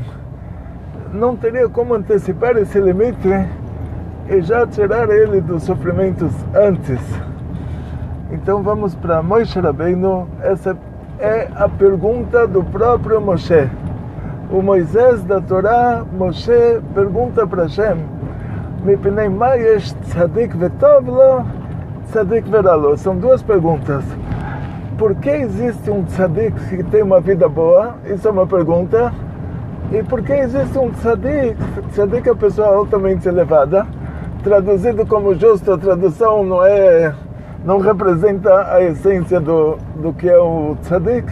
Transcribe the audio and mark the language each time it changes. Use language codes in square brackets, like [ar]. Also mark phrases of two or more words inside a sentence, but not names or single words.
[pt] Não teria como antecipar esse limite e já tirar ele dos sofrimentos antes. Então vamos para Moshe Rabbeinu. Essa é a pergunta do próprio Moshe. O Moisés da Torá, Moshe pergunta para Hashem: [he] מפני מה יש צדיק וטוב לו צדיק ורע לו. [pt] São duas perguntas. Por que existe um tzadik que tem uma vida boa? Isso é uma pergunta. E por que existe um tzadik? Tzadik é a pessoa altamente elevada. Traduzido como justo, a tradução não representa a essência do que é o tzadik.